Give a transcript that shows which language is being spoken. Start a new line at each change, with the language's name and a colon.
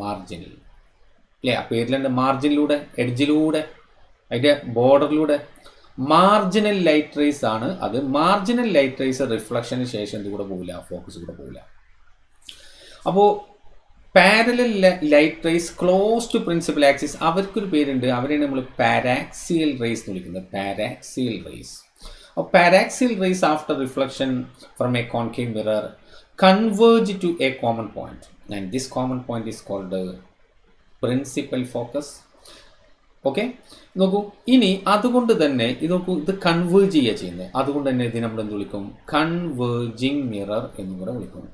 Malayalam: Marginal അല്ലേ, ആ പേരിലുണ്ട് മാർജിനിലൂടെ, എഡ്ജിലൂടെ, അതിൻ്റെ ബോർഡറിലൂടെ മാർജിനൽ ലൈറ്റ് റേസ് ആണ്. അത് മാർജിനൽ ലൈറ്റ് റേസ് റിഫ്ലക്ഷന് ശേഷം എന്ത് കൂടെ പോവില്ല, ഫോക്കസ് കൂടെ പോവില്ല. അപ്പോൾ
English: parallel light rays close to principal axis,
Malayalam: അവർക്കൊരു പേരുണ്ട്, അവരെയാണ് നമ്മൾ പാരാക്സിയൽ റേസ് എന്ന് വിളിക്കുന്നത്. പാരാക്സിയൽ raise.
English: Paraxial rays after reflection from a concave mirror converge to a common point, and this common point is called the principal focus.
Malayalam: Okay, നോക്കൂ, ഇനി അതുകൊണ്ട് തന്നെ ഇത് കൺവേർജ് ചെയ്യുക ചെയ്യുന്നത്, അതുകൊണ്ട് തന്നെ ഇത് നമ്മൾ എന്ത് വിളിക്കും, കൺവേർജിങ് മിറർ എന്നും കൂടെ വിളിക്കും.